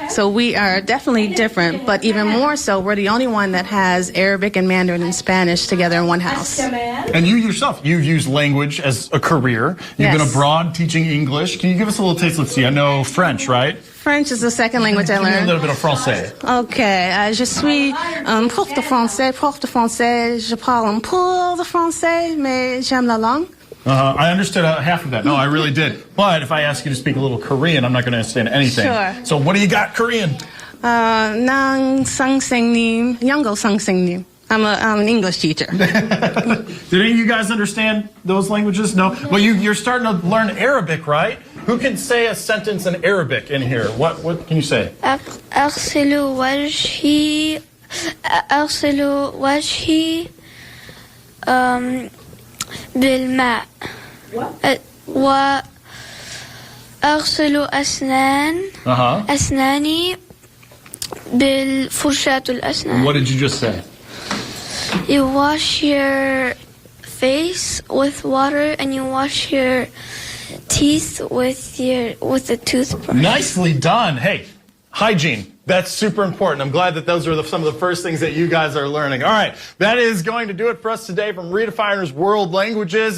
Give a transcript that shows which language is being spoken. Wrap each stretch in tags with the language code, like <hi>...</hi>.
<en>So we are definitely different, but even more so, we're the only one that has Arabic and Mandarin and Spanish together in one house. And you yourself, you've used language as a career. You've been abroad teaching English. Can you give us a little taste? Let's see. I know French, right? French is the second language I learned. A little bit of français.</en> <fr>Okay, je suis prof de français. Je parle un peu de français, mais j'aime la langue.</fr> <en>I understood half of that. No, I really did. But if I ask you to speak a little Korean, I'm not going to understand anything. Sure. So what do you got Korean? Nang sang-seng-nim, Yango sang-seng-nim. I'm an English teacher. Did any of you guys understand those languages? No? Well, you're starting to learn Arabic, right? Who can say a sentence in Arabic in here? What can you say?</en> <ar>أغسل وجهي بالماء وأغسل أسناني بالفرشاة الأسنان.</ar> <en>What did you just say? You wash your face with water and you wash your teeth with a toothbrush. Nicely done. Hey, hygiene. That's super important. I'm glad that those are some of the first things that you guys are learning. All right, that is going to do it for us today from ReDefiners World Languages.</en>